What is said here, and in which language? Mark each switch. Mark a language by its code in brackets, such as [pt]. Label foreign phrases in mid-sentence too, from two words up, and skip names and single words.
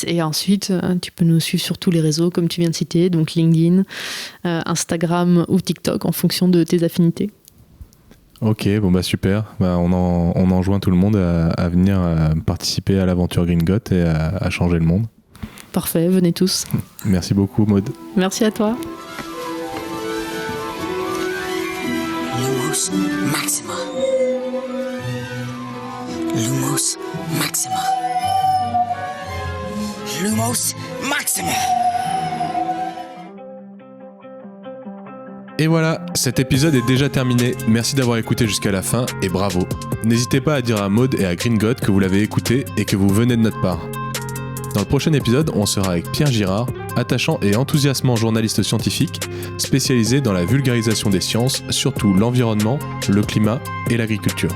[fr] Et ensuite, tu peux nous suivre sur tous les réseaux, comme tu viens de citer, donc LinkedIn, Instagram ou TikTok, en fonction de tes affinités. Ok, super. On enjoint tout le monde à venir participer à l'aventure Gringot et à changer le monde. Parfait, venez tous. Merci beaucoup, Maud. Merci à toi. [la] Lumos Maxima. Lumos Maxima. Lumos Maxima. [fr] Et voilà, cet épisode est déjà terminé. Merci d'avoir écouté jusqu'à la fin et bravo. N'hésitez pas à dire à Maud et à Gringot que vous l'avez écouté et que vous venez de notre part. Dans le prochain épisode, on sera avec Pierre Girard, attachant et enthousiasmant journaliste scientifique, spécialisé dans la vulgarisation des sciences, surtout l'environnement, le climat et l'agriculture.